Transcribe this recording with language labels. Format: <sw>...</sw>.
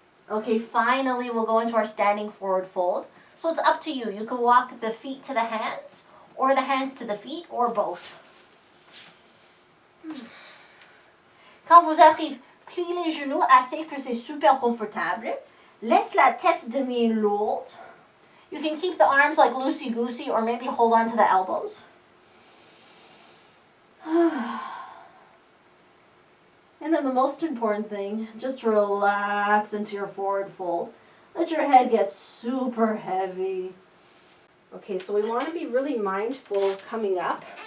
<en>Okay, finally we'll go into our standing forward fold. So it's up to you. You can walk the feet to the hands, or the hands to the feet, or both.</en> <fr>Quand vous arrivez, plie les genoux assez que c'est super confortable. Laisse la tête demi-lourde.</fr> <en>You can keep the arms like loosey-goosey or maybe hold on to the elbows. And then the most important thing, just relax into your forward fold. Let your head get super heavy. Okay, so we want to be really mindful coming up.</en>